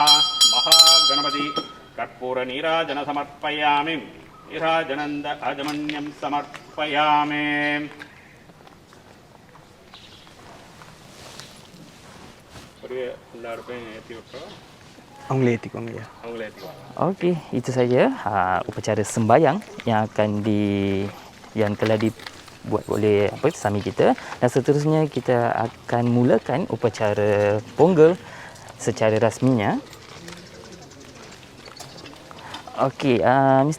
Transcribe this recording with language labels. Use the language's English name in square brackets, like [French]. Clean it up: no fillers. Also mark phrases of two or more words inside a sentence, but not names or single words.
[Sanskrit] மகாகணபதி கற்பூர நீராஜன சமர்ப்பயாமி நீராஜனந்த அஜமன்யம் சமர்ப்பயாமி. [Tamil] எல்லாருக்கும் ஏற்றி விட்டுறோம். அவங்களே ஏற்றிக்கோங்க. அவங்களே ஏற்றிக்கோங்க. [Malay] Okey, itu saja upacara sembahyang yang yang telah dibuat oleh Sami kita, dan seterusnya kita akan mulakan upacara Pongal secara rasminya. Okey, Mr.